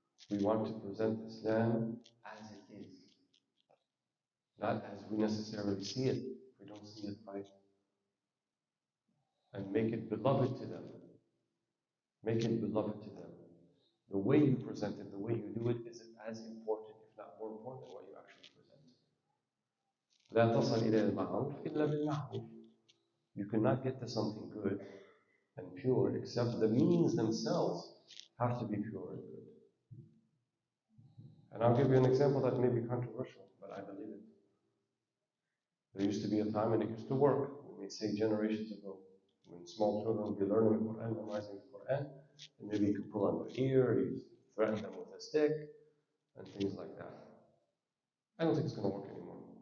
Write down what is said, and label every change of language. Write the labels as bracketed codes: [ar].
[en] We want to present Islam as it is, not as we necessarily see it. We don't see it right. And make it beloved to them. Make it beloved to them. The way you present it, the way you do it, is as important, if not more important, than what you actually present. [ar] لا تصل إلى المعروف إلا بالمعروف. [en] You cannot get to something good and pure except the means themselves have to be pure and good. And I'll give you an example that may be controversial, but I believe it. There used to be a time, and it used to work, we may say generations ago, when small children would be learning the Quran, memorizing the Quran, and maybe you could pull on their ear, you threaten them with a stick, and things like that. I don't think it's going to work anymore.